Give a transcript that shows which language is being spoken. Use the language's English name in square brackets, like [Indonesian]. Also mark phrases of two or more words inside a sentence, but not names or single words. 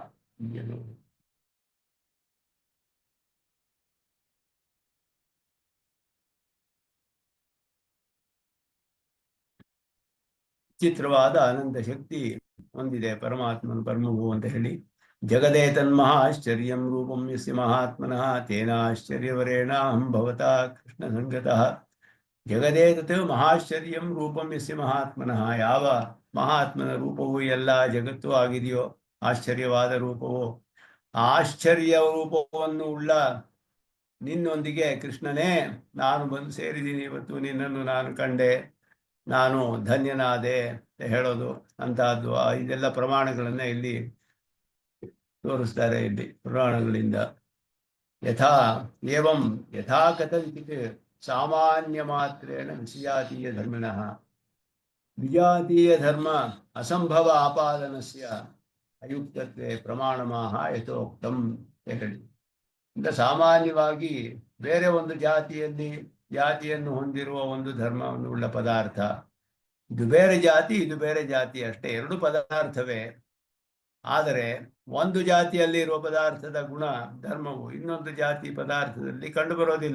[Kannada] ವಿಚಿತ್ರವಾದ ಅನಂತ ಶಕ್ತಿ ಹೊಂದಿದೆ ಪರಮಾತ್ಮನು ಬ್ರಹ್ಮವು ಅಂತ ಹೇಳಿ. [Sanskrit] ಜಗದೇ ತನ್ಮಹಾಶ್ಚರ್ಯಂ ರೂಪಂ ಯಸ್ಯ ಮಹಾತ್ಮನಃ ತೇನಾಶ್ಚರ್ಯವರೇಣ ಅಹಂ ಭವತಾ ಕೃಷ್ಣ ಸಂಗತಃ. ಜಗದೇ ತತ್ ಮಹಾಶ್ಚರ್ಯಂ ರೂಪಂ ಯಸ್ಯ ಮಹಾತ್ಮನಃ. [Kannada] ಯಾವ ಮಹಾತ್ಮನ ರೂಪವು ಎಲ್ಲ ಜಗತ್ತು ಆಗಿದೆಯೋ ಆಶ್ಚರ್ಯವಾದ ರೂಪವು, ಆಶ್ಚರ್ಯ ರೂಪವನ್ನು ಉಳ್ಳ ನಿನ್ನೊಂದಿಗೆ ಕೃಷ್ಣನೇ ನಾನು ಬಂದು ಸೇರಿದ್ದೀನಿ. ಇವತ್ತು ನಿನ್ನನ್ನು ನಾನು ಕಂಡೆ, ನಾನು ಧನ್ಯನಾದೆ ಅಂತ ಹೇಳೋದು ಅಂತಹದ್ದು. ಇದೆಲ್ಲ ಪ್ರಮಾಣಗಳನ್ನ ಇಲ್ಲಿ ತೋರಿಸ್ತಾರೆ ಇಲ್ಲಿ ಪುರಾಣಗಳಿಂದ. [Sanskrit] ಯಥಾ ಏವಂ ಯಥಾ ಕಥಂಚಿತ್ ಸಾಮಾನ್ಯ ಮಾತ್ರೇಣ ವಿಸಜಾತೀಯ ಧರ್ಮಿಣಃ ವಿಜಾತೀಯ ಧರ್ಮ ಅಸಂಭವ ಆಪಾದನಸ್ಯ ಅಯುಕ್ತತ್ವೇ ಪ್ರಮಾಣಮಾಹ ಯಥೋಕ್ತಂ [Kannada] ಅಂತ ಹೇಳಿ. ಇಂದ ಸಾಮಾನ್ಯವಾಗಿ ಬೇರೆ ಒಂದು ಜಾತಿಯನ್ನು ಹೊಂದಿರುವ ಒಂದು ಧರ್ಮವನ್ನು ಉಳ್ಳ ಪದಾರ್ಥ, ಇದು ಬೇರೆ ಜಾತಿ ಇದು ಬೇರೆ ಜಾತಿ ಅಷ್ಟೇ, ಎರಡು ಪದಾರ್ಥವೇ. ಆದರೆ ಒಂದು ಜಾತಿಯಲ್ಲಿ ಇರುವ ಪದಾರ್ಥದ ಗುಣ ಧರ್ಮವು ಇನ್ನೊಂದು ಜಾತಿ ಪದಾರ್ಥದಲ್ಲಿ ಕಂಡು ಬರೋದಿಲ್ಲ.